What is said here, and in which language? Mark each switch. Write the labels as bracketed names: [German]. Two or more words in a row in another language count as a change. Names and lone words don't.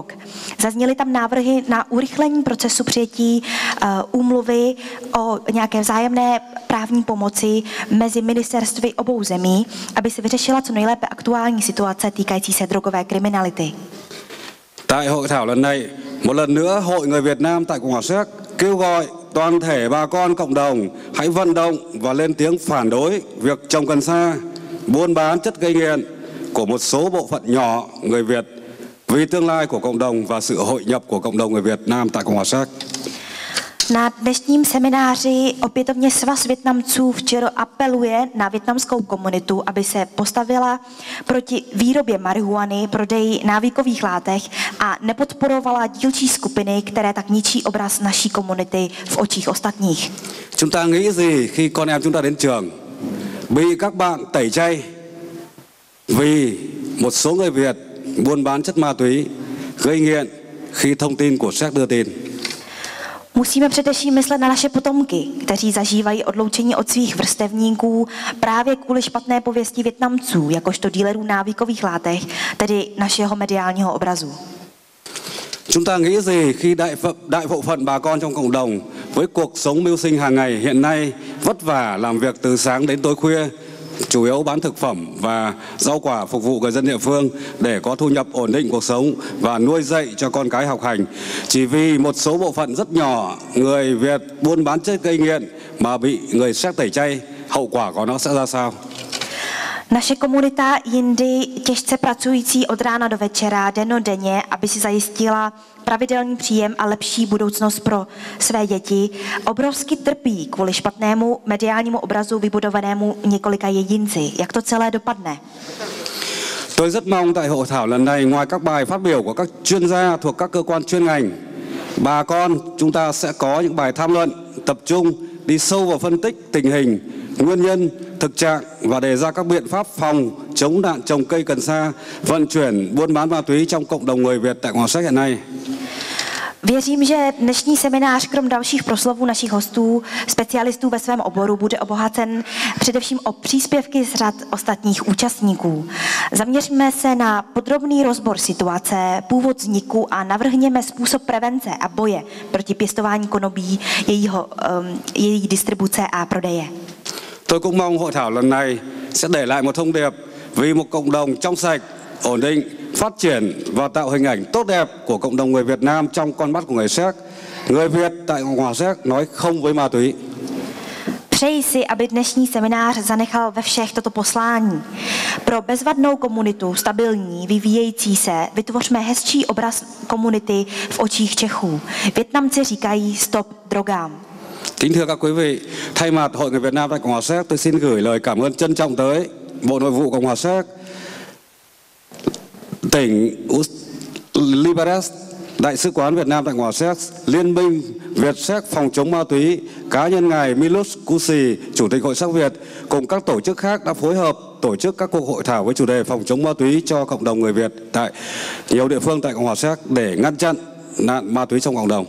[Czech] Zazněly tam návrhy na urychlení procesu přijetí úmluvy o nějaké vzájemné právní pomoci mezi ministerstvy obou zemí, aby se vyřešila co nejlépe aktuální situace týkající se drogové kriminality. [Vietnamese] Tại hội thảo lần này, một lần nữa Hội người Việt Nam tại Cộng hòa Séc kêu gọi toàn thể bà con cộng đồng hãy vận động và lên tiếng phản đối việc trồng cần sa, buôn bán chất gây nghiện của một số bộ phận nhỏ người Việt vì tương lai của cộng đồng và sự hội nhập của cộng đồng người Việt Nam tại Cộng hòa Séc. [Czech] Na dnešním semináři opětovně Svaz Vietnamců včera apeluje na vietnamskou komunitu, aby se postavila proti výrobě marihuany, prodeji návykových látek a nepodporovala dílčí skupiny, které tak ničí obraz naší komunity v očích ostatních. [Vietnamese] Chúng ta nghĩ gì khi con em chúng ta đến trường bị các bạn tẩy chay vì một số người Việt buôn bán chất ma túy gây nghiện khi thông tin của Séc đưa tin? [Czech] Musíme především myslet na naše potomky, kteří zažívají odloučení od svých vrstevníků právě kvůli špatné pověsti Vietnamců, jakožto dílerů návykových látek, tedy našeho mediálního obrazu. [Vietnamese] Chúng ta nghĩ gì khi đại bộ phận bà con trong cộng đồng với cuộc sống mưu sinh hàng ngày hiện nay vất vả làm việc từ sáng đến tối khuya, chủ yếu bán thực phẩm và rau quả phục vụ người dân địa phương để có thu nhập ổn định cuộc sống và nuôi dạy cho con cái học hành. Chỉ vì một số bộ phận rất nhỏ người Việt buôn bán chất gây nghiện mà bị người Séc tẩy chay, hậu quả của nó sẽ ra sao? [Czech] Naše komunita jindy těžce pracující od rána do večera, dennodenně, aby si zajistila pravidelný příjem a lepší budoucnost pro své děti, obrovsky trpí kvůli špatnému mediálnímu obrazu vybudovanému několika jedinci. Jak to celé dopadne? [Vietnamese] Tôi rất mong tại hội thảo lần này ngoài các bài phát biểu của các chuyên gia thuộc các cơ quan chuyên ngành Bà con, chúng ta sẽ có những bài tham luận tập trung đi sâu vào phân tích tình hình, nguyên nhân, thực trạng và đề ra các biện pháp phòng chống nạn trồng cây cần sa, vận chuyển, buôn bán ma túy trong cộng đồng người Việt tại Cộng hòa Séc hiện nay. [Czech] Věřím, že dnešní seminář, krom dalších proslovů našich hostů, specialistů ve svém oboru, bude obohacen především o příspěvky z řad ostatních účastníků. Zaměříme se na podrobný rozbor situace, původ vzniku a navrhněme způsob prevence a boje proti pěstování konopí, její distribuce a prodeje. [Vietnamese] Tôi cũng mong hội thảo lần này sẽ để lại một thông điệp vì một cộng đồng trong sạch, ổn định, phát triển và tạo hình ảnh tốt đẹp của cộng đồng người Việt Nam trong con mắt của người Séc. Người Việt tại Cộng hòa Séc nói không với ma túy. [Czech] Přeji si, aby dnešní seminář zanechal ve všech toto poslání. Pro bezvadnou komunitu, stabilní, vyvíjející se, vytvořme hezčí obraz komunity v očích Čechů. Vietnamci říkají stop drogám. [Vietnamese] Kính thưa các quý vị, thay mặt Hội người Việt Nam tại Cộng hòa Séc, tôi xin gửi lời cảm ơn trân trọng tới Bộ Nội vụ Cộng hòa Séc, tỉnh Liberec, Đại sứ quán Việt Nam tại Cộng hòa Séc, Liên minh Việt Séc phòng chống ma túy, cá nhân ngài Milos Kusi, Chủ tịch Hội Séc Việt, cùng các tổ chức khác đã phối hợp tổ chức các cuộc hội thảo với chủ đề phòng chống ma túy cho cộng đồng người Việt tại nhiều địa phương tại Cộng hòa Séc để ngăn chặn nạn ma túy trong cộng đồng.